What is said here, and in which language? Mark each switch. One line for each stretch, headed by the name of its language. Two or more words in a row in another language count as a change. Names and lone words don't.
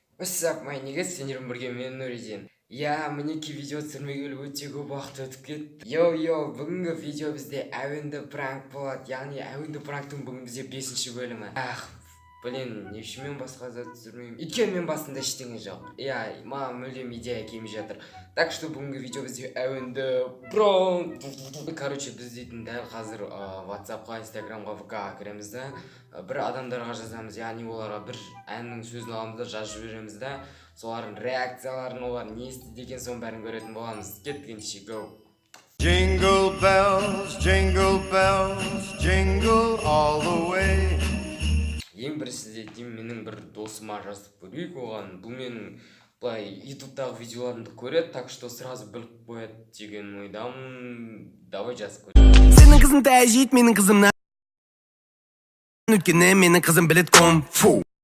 English: What's up, my niggas?
Kazakh: Сендермен бірге мен Нұриден. Мінеки видео түсірмегелі өте көп уақыт өтіп кетті. Бүгінгі видео бізде әуенді пранк болады. Яғни әуенді пранктың бүгін бізде 5-ші бөлімі. Не үшін мен басқа зат түсірмеймін? Өйткені мен басында ештеңе жоқ. Маған мүлдем идея келмей жатыр.
Russian: Так что
Kazakh: бүгінгі видео бізде әуенді пранк. Біз дейтін дәл қазір WhatsApp-қа, Instagram-ға, VK-ға кіреміз да. Бір адамдарға жазамыз, яғни оларға бір әннің сөзін аламыз да жазып жібереміз да. Солардың реакцияларын, олар не істеді деген соң бәрін көретін боламыз. Кеттігенше, go!
English: Jingle bells, jingle all the way.
Kazakh: Ең біріншіде менің бір досыма жазып көрейік оған. Бұл менің былай ютубтағы видеоларымды көреді,
Russian: так что сразу
Kazakh: біліп қояды деген ойдамын. Давай жазып көрейік. Сенің қызың тәжейді менің қызымнан. Өткені менің қызым білет кунг-фу.